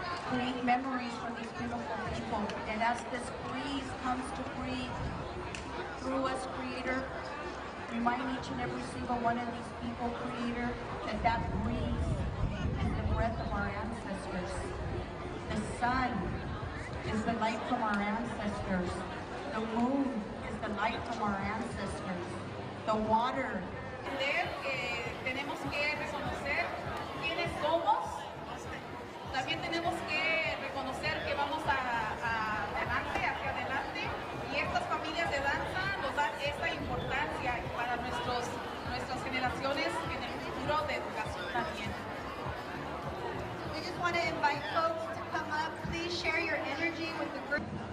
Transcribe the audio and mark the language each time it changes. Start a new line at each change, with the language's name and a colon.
English: Create memories for these beautiful people. And as this breeze comes to breathe through us, Creator, remind each and every single one of these people, Creator, that that breeze is the breath of our ancestors. The sun is the light from our ancestors. The moon is the light from our ancestors. The water.
Spanish: Tenemos que reconocer quiénes somos. También tenemos que reconocer que vamos hacia adelante, y estas familias de danza nos dan esta importancia para nuestras generaciones en el futuro de educación también.
English: We just want to invite folks to come up. Please share your energy with the group.